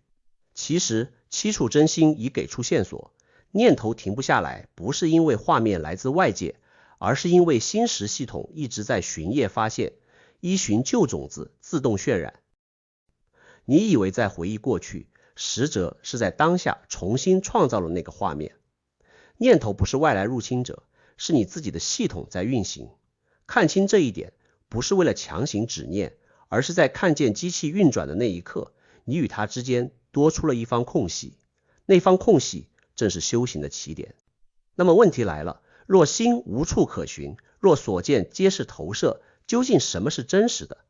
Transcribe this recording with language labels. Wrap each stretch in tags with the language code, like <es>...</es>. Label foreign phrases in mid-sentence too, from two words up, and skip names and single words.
<zh>其實七處真心已給出線索，念頭停不下來，不是因為畫面來自外界，而是因為心識系統一直在巡夜發現，依循舊種子自動渲染。你以為在回憶過去，實則是在當下重新創造了那個畫面。念頭不是外來入侵者，是你自己的系統在運行。看清這一點，不是為了強行止念，而是在看見機器運轉的那一刻，你與它之間多出了一方空隙。那方空隙正是修行的起點。那麼問題來了，若心無處可尋，若所見皆是投射，究竟什麼是真實的？</zh>